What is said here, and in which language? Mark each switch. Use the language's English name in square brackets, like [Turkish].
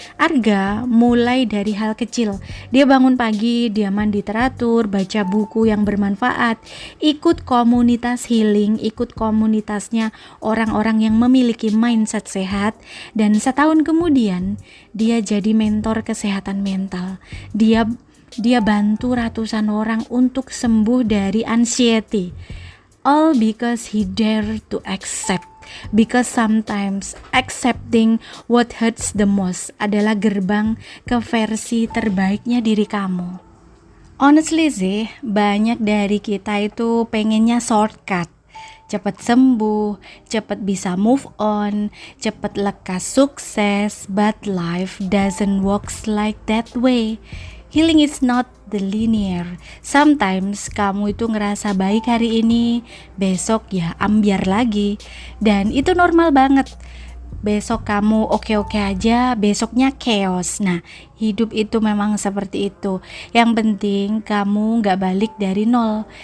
[Indonesian] Arga mulai dari hal kecil. Dia bangun pagi, dia mandi teratur, baca buku yang bermanfaat, ikut komunitas healing, ikut komunitasnya orang-orang yang memiliki mindset sehat. Dan setahun kemudian dia jadi mentor kesehatan mental. Dia bantu ratusan orang untuk sembuh dari anxiety. [English] All because he dare to accept. Because sometimes accepting what hurts the most [Indonesian] adalah gerbang ke versi terbaiknya diri kamu. Honestly sih, banyak dari kita itu pengennya shortcut. Cepat sembuh, cepat bisa [English] move on, [Indonesian] cepat lekas sukses, [English] but life doesn't work like that way. Healing is not the linear. [Indonesian] Sometimes kamu itu ngerasa baik hari ini, besok ya ambiar lagi. Dan itu normal banget. Besok kamu oke-oke aja, besoknya chaos. Nah, hidup itu memang seperti itu. Yang penting kamu gak balik dari nol.